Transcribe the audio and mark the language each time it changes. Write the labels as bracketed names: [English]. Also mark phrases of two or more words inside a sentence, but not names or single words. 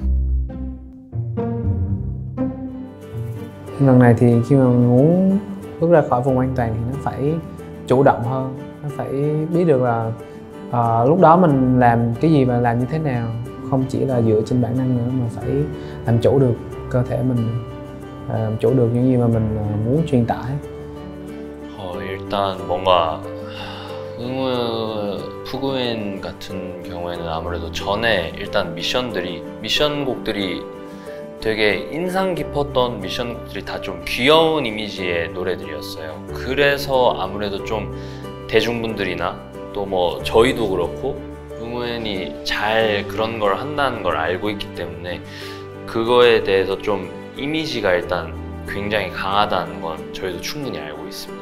[Vietnamese] Lần này thì khi mà muốn bước ra khỏi vùng an toàn thì nó phải chủ động hơn, nó phải biết được là lúc đó mình làm cái gì và làm như thế nào, không chỉ là dựa trên bản năng nữa mà phải làm chủ được cơ thể mình, làm chủ được những gì mà mình muốn truyền tải. [Korean] 일단 뭔가 푸구엔 같은 경우에는 아무래도 전에 일단 미션곡들이 되게 인상 깊었던 미션곡들이 다 좀 귀여운 이미지의 노래들이었어요. 그래서 아무래도 좀 대중분들이나 또 뭐 저희도 그렇고 응우엔이 잘 그런 걸 한다는 걸 알고 있기 때문에 그거에 대해서 좀 이미지가 일단 굉장히 강하다는 건 저희도 충분히 알고 있습니다.